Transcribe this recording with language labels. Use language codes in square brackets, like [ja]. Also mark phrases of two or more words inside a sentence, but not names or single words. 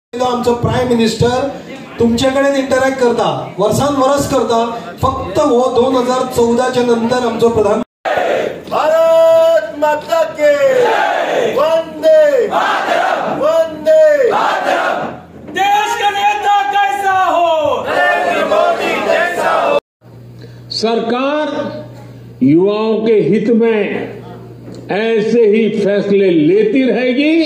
[kok] आमचं [en] Prime Minister [kok] तुमच्याकडे इंटरॅक्ट करता, वर्सान वर्स करता, फक्त हो 2014च्या नंतर आमचो प्रधान [hi] भारत माता के वंदे वंदे मातरम। देश का नेता कैसा हो, नरेंद्र मोदी जैसा हो। सरकार युवाओं के हित में ऐसे ही फैसले लेती रहेगी।